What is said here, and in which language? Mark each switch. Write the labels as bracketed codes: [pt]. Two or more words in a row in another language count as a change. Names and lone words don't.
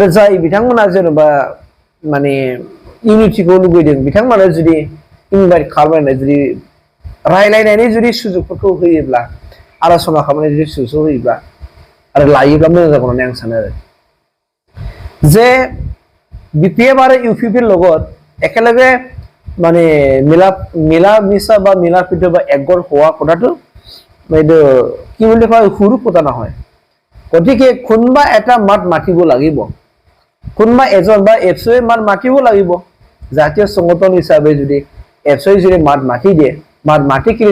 [brx] जाय बिथांमोना जेनेबा माने इउनिटिखौ लुबैदों बिथांमोना जुदि इनभाइट खालामनानै जुदि रायलायनायनि जुदि सुजुगफोरखौ होयोब्ला आलोचना खालामनायनि जुदि सुजुग होयोब्ला आरो लायोब्ला मोजां जागोन होननानै आं सानो आरो जे BPF आरो UPPL লগত [as] একেলগে মানে মিলা মিছা বা মিলা প্ৰীতি বা একগোট হোৱা কথাটো এইটো কি বুলি কয় সৰু কথা নহয় গতিকে কোনোবা এটা মাত মাতিব লাগিব কোনোবা এজন বা এফচই মাত মাতিব লাগিব জাতীয় সংগঠন হিচাপে যদি এফচই যদি মাত মাতি দিয়ে মাত মাতি কিনে